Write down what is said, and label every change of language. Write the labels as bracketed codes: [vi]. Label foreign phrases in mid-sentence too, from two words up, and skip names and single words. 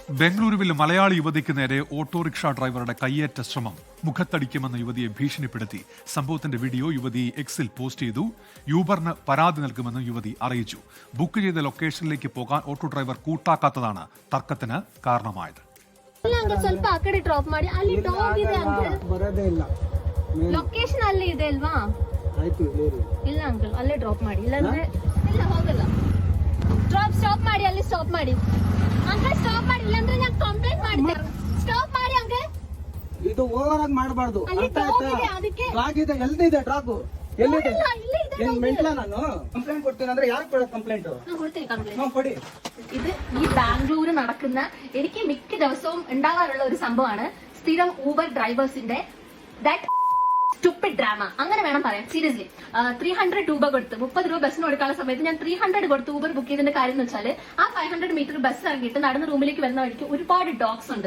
[ml] ബംഗളൂരുവിൽ മലയാളി യുവതിക്ക് നേരെ ഓട്ടോറിക്ഷ ഡ്രൈവറുടെ കയ്യേറ്റ ശ്രമം. മുഖത്തടിക്കുമെന്ന യുവതിയെ ഭീഷണിപ്പെടുത്തി. സംഭവത്തിന്റെ വീഡിയോ യുവതി എക്സിൽ പോസ്റ്റ് ചെയ്തു. യൂബറിന് പരാതി നൽകുമെന്ന് യുവതി അറിയിച്ചു. ബുക്ക് ചെയ്ത ലൊക്കേഷനിലേക്ക് പോകാൻ ഓട്ടോ ഡ്രൈവർ കൂട്ടാക്കാത്തതാണ് തർക്കത്തിന് കാരണമായത്. [kn] ಸ್ವಲ್ಪ ಆ ಕಡೆ ಡ್ರಾಪ್ ಮಾಡಿ ಅಲ್ಲಿ ಡಾಗ್ ಇದೆ ಅಂಕಲ್ ಬರೋದೇ ಇಲ್ಲ ಲೊಕೇಶನ್ ಅಲ್ಲೇ ಇದೆ ಅಲ್ವಾ ಆಯ್ತು ಇಲ್ಲ ಅಂಕಲ್ ಅಲ್ಲೇ ಡ್ರಾಪ್ ಮಾಡಿ ಇಲ್ಲ ಅಂದ್ರೆ ಇಲ್ಲ ಹೋಗಲ್ಲ ಸ್ಟಾಪ್ ಮಾಡಿ ಅಲ್ಲಿ ಸ್ಟಾಪ್ ಮಾಡಿ ಅಂಕಲ್ ಸ್ಟಾಪ್ ಮಾಡಿ ಇಲ್ಲ ಅಂದ್ರೆ ನಾನು ಕಂಪ್ಲೇಂಟ್ ಮಾಡ್ತೀನಿ ಸ್ಟಾಪ್ ಮಾಡಿ ಅಂಕಲ್ ಇದು ಓವರ್ ಆಗಿ ಮಾಡಬಾರದು ಅರ್ಥ ಆಯ್ತಾ ಅದಕ್ಕೆ ಡ್ರಾಗ್ ಇದೆ ಎಲ್ಲಿದೆ ಡ್ರಾಗ್ ಎಲ್ಲಿದೆ ಏನು ಮೆಂಟ್ಲ ನಾನು ಕಂಪ್ಲೇಂಟ್ ಕೊಡ್ತೀನಿ ಅಂದ್ರೆ ಯಾರು ಕೊಡೋ ಕಂಪ್ಲೇಂಟ್ ನಾನು ಕೊಡ್ತೀನಿ ಕಂಪ್ಲೇಂಟ್ ನಾವು ಕೊಡಿ [ml] ഇത് ഈ ബാംഗ്ലൂർ നടക്കുന്ന എനിക്ക് മിക്ക ദിവസവും ഉണ്ടാകാറുള്ള ഒരു സംഭവമാണ് സ്ഥിരം ഊബർ ഡ്രൈവേഴ്സിന്റെ [en] that stupid drama [ml] അങ്ങനെ വേണം പറയാൻ. സീരിയസ്ലി 300 രൂപ കൊടുത്ത് 30 രൂപ ബസ്സിന് കൊടുക്കാനുള്ള സമയത്ത് ഞാൻ 300 കൊടുത്ത് ഊബർ ബുക്ക് ചെയ്തതിന്റെ കാര്യം എന്ന് വെച്ചാൽ ആ 500 മീറ്റർ ബസ് ഇറങ്ങിയിട്ട് നടന്ന് റൂമിലേക്ക് വരുന്ന വഴിക്ക് ഒരുപാട് ഡോഗ്സ് ഉണ്ട്.